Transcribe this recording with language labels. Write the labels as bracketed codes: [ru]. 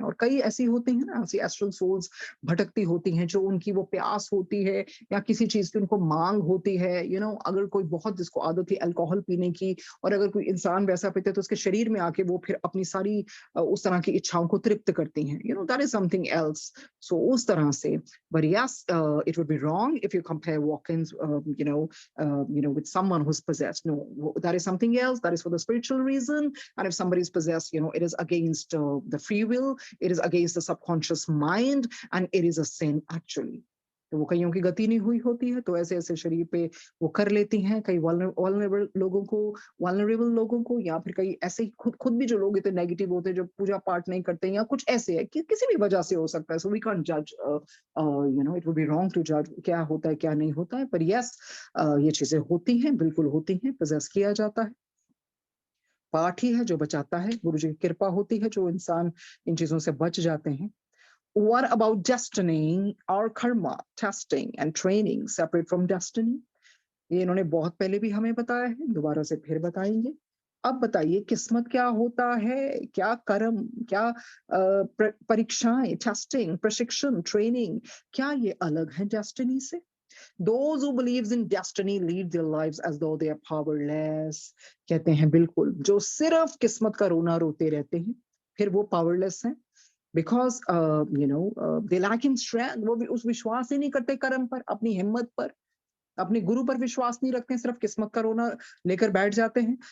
[hi] और कई ऐसी होती हैं ना, ऐसी एस्ट्रल सोल्स भटकती होती हैं, जो उनकी वो प्यास होती है या किसी चीज की उनको मांग होती है। अगर कोई बहुत जिसको आदत है अल्कोहल पीने की, और अगर कोई इंसान वैसा पीते तो उसके शरीर में आके वो फिर अपनी सारी उस तरह की इच्छाओं को तृप्त करती हैं। [en] That is something else. So [hi] उस तरह से, [en] but yes, it would be wrong if you compare walk-ins, with someone who's possessed. No, that is something else. That is for the spiritual reason. And if somebody is possessed, it is against the free will. It is against the subconscious mind, and it is a sin actually. [hi] तो वो कईयों की गति नहीं हुई होती है, तो ऐसे ऐसे शरीर पे वो कर लेती हैं। कई वल्नरेबल लोगों को या फिर कई ऐसे ही खुद भी जो लोग इतने नेगेटिव होते हैं, जो पूजा पाठ नहीं करते हैं या कुछ ऐसे है कि किसी भी वजह से हो सकता है। [en] so we can't जज, it would be wrong to जज [hi] क्या होता है क्या नहीं होता है। पर यस, ये चीजें होती हैं, बिल्कुल होती हैं, पोजेस किया जाता है। पाठ ही है जो बचाता है, गुरु जी की कृपा होती है जो इंसान इन चीजों से बच जाते हैं। [en] What about destiny or karma, testing and training separate from destiny? [hi] ये इन्होंने बहुत पहले भी हमें बताया है, दोबारा से फिर बताएंगे। अब बताइए किस्मत क्या होता है, क्या कर्म, क्या परीक्षाएं, टेस्टिंग, प्रशिक्षण, ट्रेनिंग, क्या ये अलग है डेस्टिनी से? [en] Those who believes in destiny lead their lives as though they are powerless। [hi] कहते हैं बिल्कुल, जो सिर्फ किस्मत का रोना रोते रहते हैं फिर वो पावरलेस हैं। [en] Because they lack in strength. [hi] वो भी उस विश्वास ही नहीं करते कर्म पर, अपनी हिम्मत पर, अपने गुरु पर विश्वास नहीं रखते, सिर्फ किस्मत का रोना लेकर बैठ जाते हैं।